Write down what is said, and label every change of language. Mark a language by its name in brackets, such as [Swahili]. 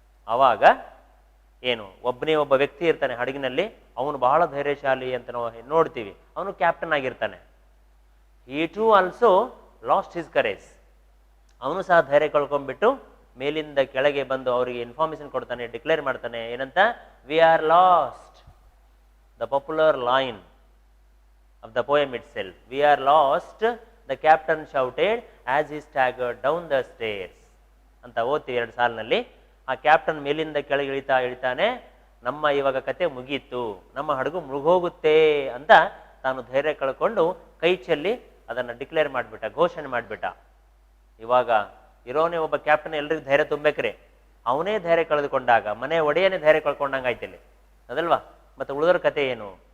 [Kannada] ಆವಾಗ ಏನು ಒಬ್ಬನೇ ಒಬ್ಬ ವ್ಯಕ್ತಿ ಇರ್ತಾನೆ ಹಡಗಿನಲ್ಲಿ, ಅವನು ಬಹಳ ಧೈರ್ಯಶಾಲಿ ಅಂತ ನಾವು ನೋಡ್ತೀವಿ. ಅವನು ಕ್ಯಾಪ್ಟನ್ ಆಗಿರ್ತಾನೆ. [English] He too also lost his courage. [Kannada] ಅವನು ಸಹ ಧೈರ್ಯ ಕಳ್ಕೊಂಡ್ಬಿಟ್ಟು ಮೇಲಿಂದ ಕೆಳಗೆ ಬಂದು ಅವರಿಗೆ ಇನ್ಫಾರ್ಮೇಶನ್ ಕೊಡ್ತಾನೆ, ಡಿಕ್ಲೇರ್ ಮಾಡ್ತಾನೆ ಏನಂತ, [English] We are lost. The popular line of the poem itself, we are lost, the captain shouted as he staggered down the stairs [Kannada] ಅಂತ ಓದ್ತೀವಿ ಎರಡು ಸಾಲಿನಲ್ಲಿ. ಆ ಕ್ಯಾಪ್ಟನ್ ಮೇಲಿಂದ ಕೆಳಗೆ ಇಳಿತಾನೆ, ನಮ್ಮ ಇವಾಗ ಕತೆ ಮುಗೀತು, ನಮ್ಮ ಹಡಗು ಮುಳುಗೋಗುತ್ತೆ ಅಂತ ತಾನು ಧೈರ್ಯ ಕಳ್ಕೊಂಡು ಕೈ ಚೆಲ್ಲಿ ಅದನ್ನು ಡಿಕ್ಲೇರ್ ಮಾಡಿಬಿಟ್ಟ, ಘೋಷಣೆ ಮಾಡಿಬಿಟ್ಟ. ಇವಾಗ ಇರೋನೇ ಒಬ್ಬ ಕ್ಯಾಪ್ಟನ್ ಎಲ್ರಿಗೂ ಧೈರ್ಯ ತುಂಬಬೇಕ್ರಿ. ಅವನೇ ಧೈರ್ಯ ಕಳೆದುಕೊಂಡಾಗ ಮನೆ ಒಡೆಯನೇ ಧೈರ್ಯ ಕಳ್ಕೊಂಡಂಗೆ ಆಯ್ತಲ್ಲಿ, ಅದಲ್ವಾ? ಮತ್ತು ಉಳಿದರ ಕತೆ ಏನು?